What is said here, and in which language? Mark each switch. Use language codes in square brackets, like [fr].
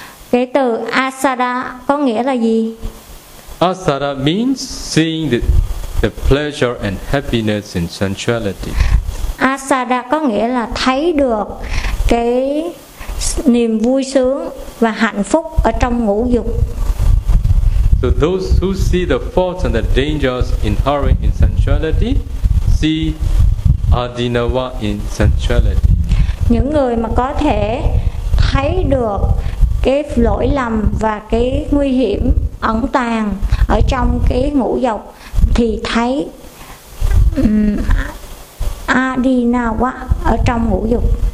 [vi] Cái từ asada có nghĩa là gì? [en] Asara means seeing the pleasure and happiness in sensuality. [vi] Asara có nghĩa là thấy được cái niềm vui sướng và hạnh phúc ở trong ngũ dục. [en] So those who see the faults and the dangers inherent in sensuality see adinava in sensuality. [vi] Những người mà có thể thấy được cái lỗi lầm và cái nguy hiểm ẩn tàng ở trong cái ngũ dục thì thấy adinava ở trong ngũ dục.